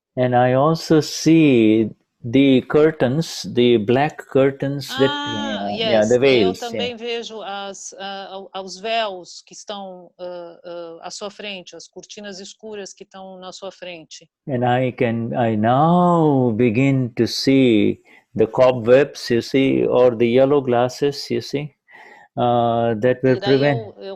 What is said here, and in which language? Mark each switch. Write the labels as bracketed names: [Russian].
[English] And I also see the curtains, the black curtains Yes. the veils. [Portuguese] Eu também vejo os véus que estão à sua frente, as cortinas escuras que estão na sua frente. [English] And I now begin to see the cobwebs, you see, or the yellow glasses, you see, that will prevent.